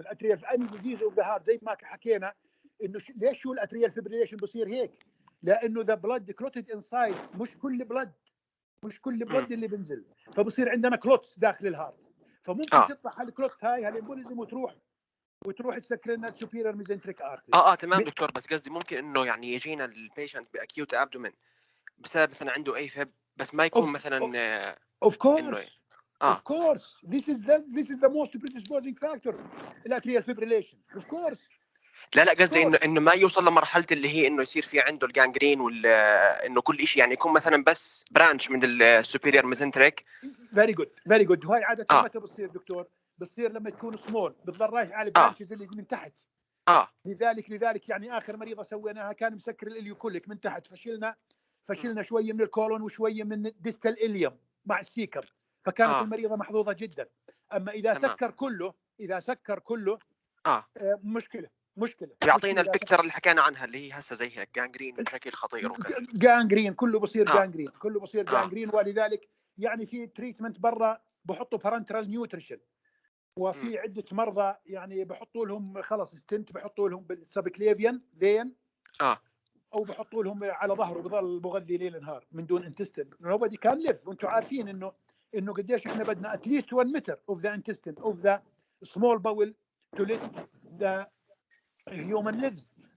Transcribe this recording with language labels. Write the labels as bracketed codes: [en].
[ar] الأتريال في أي ديزيز أوف ذا هارت زي ما حكينا إنه ليش شو الأتريال فيبريليشن بصير هيك؟ لأنه ذا بلاد كلوتد انسايد، مش كل بلاد اللي بنزل، فبصير عندنا كلوتس داخل الهارت، فممكن تطلع هالكلوت هاي هالإمبوليزم وتروح تسكر لنا السوبيريور ميزنتريك ارتري. تمام دكتور، بس قصدي ممكن انه يعني يجينا البيشنت باكيوت ابدومين بسبب مثلا عنده اي فب، بس ما يكون مثلا [en] of course this is the most predisposing factor الاتريال fibrillation of course. [ar] لا قصدي انه ما يوصل لمرحله اللي هي انه يصير في عنده الجانجرين ولا انه كل شيء، يعني يكون مثلا بس برانش من السوبيريور ميزنتريك. [en] Very good. [ar] وهي عاده متى بتصير دكتور؟ بتصير لما تكون سمول، بتضل رايح على البرانشز اللي من تحت. لذلك يعني اخر مريضه سويناها كان مسكر الاليوكوليك من تحت، فشلنا شويه من الكولون وشويه من الديستال اليوم مع السيكم، فكانت المريضه محظوظه جدا. اما اذا سكر كله مشكله. يعطينا البيكتشر اللي حكينا عنها اللي هي هسه زي هيك جانجرين بشكل خطير وكذا. جانجرين كله بصير جانجرين. ولذلك يعني في تريتمنت برا بحطوا بارنترال نيوتريشن، وفي عده مرضى يعني بحطوا لهم خلص ستنت، بحطوا لهم بالسبكليفيان فين او بحطوا لهم على ظهره بضل مغذي ليل نهار من دون انتستين. [en] nobody can live. [ar] وانتم عارفين انه انه قديش احنا بدنا [en] at least 1 meter of the intestine of the small bowel to let the human lives.